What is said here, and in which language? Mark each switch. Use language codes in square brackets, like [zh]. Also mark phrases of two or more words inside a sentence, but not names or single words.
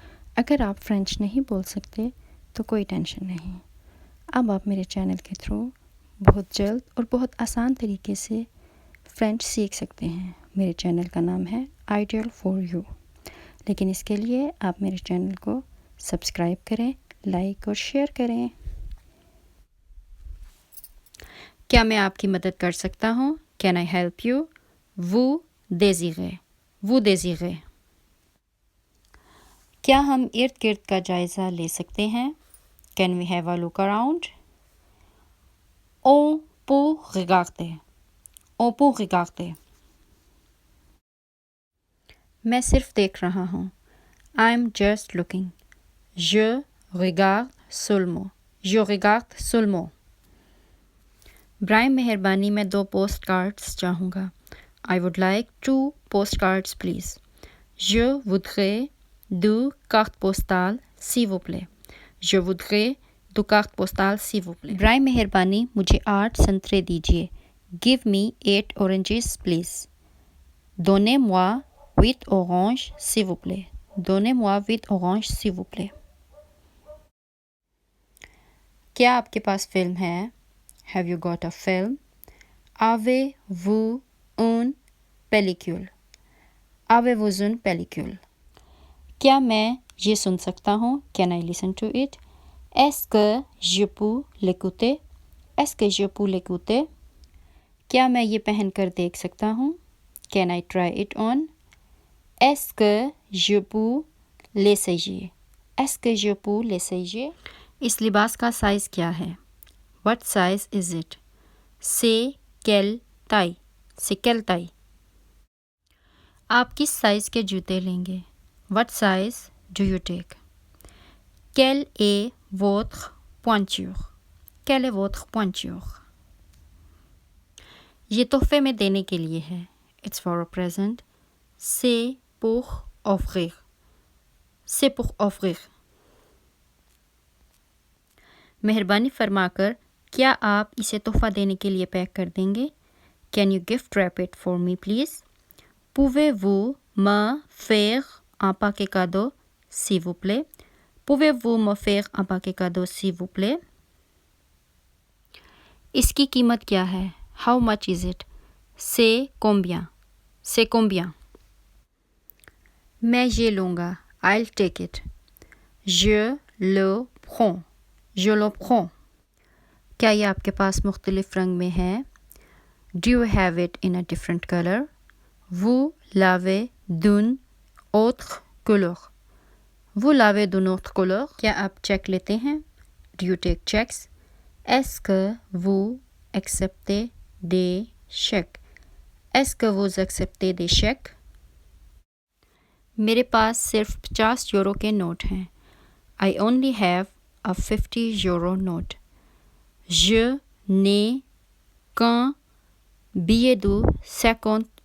[ur] اگر آپ فرینچ نہیں بول سکتے تو کوئی ٹینشن نہیں، اب آپ میرے چینل کے تھرو بہت جلد اور بہت آسان طریقے سے فرینچ سیکھ سکتے ہیں۔ میرے چینل کا نام ہے آئیڈیل فار یو، لیکن اس کے لیے آپ میرے چینل کو سبسکرائب کریں، لائک اور شیئر کریں۔ کیا میں آپ کی مدد کر سکتا ہوں؟ [en] Can I help you? [fr] vous désirez، vous désirez۔ [ur] کیا ہم ارد گرد کا جائزہ لے سکتے ہیں؟ [en] Can we have a look around? [fr] on peut regarder، on peut regarder۔ [ur] میں صرف دیکھ رہا ہوں، [en] I am just looking، [fr] je regarde seulement، je regarde seulement۔ [ur] برائے مہربانی میں 2 پوسٹ کارڈز چاہوں گا، [en] I would like 2 postcards please۔ [fr] Je voudrais 2 cartes postales s'il vous plaît، je voudrais 2 cartes postales s'il vous plaît۔ [ur] برائے مہربانی مجھے 8 سنترے دیجیے، [en] give me 8 oranges please۔ [fr] Donnez-moi 8 oranges s'il vous plaît، donnez-moi 8 oranges s'il vous plaît۔ [ur] کیا آپ کے پاس فلم ہے؟ [en] Have you got a film؟ [fr] Avez-vous une pellicule؟ Avez-vous une pellicule؟ [ur] کیا میں یہ سن سکتا ہوں؟ [en] Can I listen to it؟ [fr] Est-ce que je peux l'écouter؟ Est-ce que je peux l'écouter؟ [ur] کیا میں یہ پہن کر دیکھ سکتا ہوں؟ [en] Can I try it on؟ [fr] Est-ce que je peux l'essayer؟ Est-ce que je peux l'essayer؟ [ur] اس لباس کا سائز کیا ہے؟ [en] What size is it؟ [fr] C'est quelle taille؟ C'est quelle taille؟ [ur] آپ کس سائز کے جوتے لیں گے؟ [en] What size do you take؟ [fr] Quelle est votre pointure؟ Quelle est votre pointure؟ [ur] یہ تحفے میں دینے کے لیے ہے۔ [en] It's for a present۔ [fr] C'est pour offrir۔ C'est pour offrir۔ [ur] مہربانی فرما کر کیا آپ اسے تحفہ دینے کے لیے پیک کر دیں گے؟ [en] Can you gift wrap it for me please؟ [fr] Pouvez-vous me faire un paquet cadeau s'il vous plaît؟ Pouvez-vous me faire un paquet cadeau s'il vous plaît؟ [ur] اس کی قیمت کیا ہے؟ [en] How much is it؟ [fr] C'est combien؟ C'est combien؟ [ur] میں یہ لوں گا۔ [en] I'll take it۔ [fr] Je le prends۔ Je le prends۔ [ur] کیا یہ آپ کے پاس مختلف رنگ میں ہے؟ [en] Do you have it in a different color؟ [fr] Vous l'avez d'une autre couleur۔ Vous l'avez d'une autre couleur۔ [ur] کیا آپ چیک لیتے ہیں؟ [en] Do you take checks؟ [fr] Est-ce que vous acceptez des chèques؟ Est-ce que vous acceptez des chèques؟ [ur] میرے پاس صرف 50 یورو کے نوٹ ہیں۔ [en] I only have a 50 euro note۔ [fr] Je n'ai qu'un billet de 50 euros۔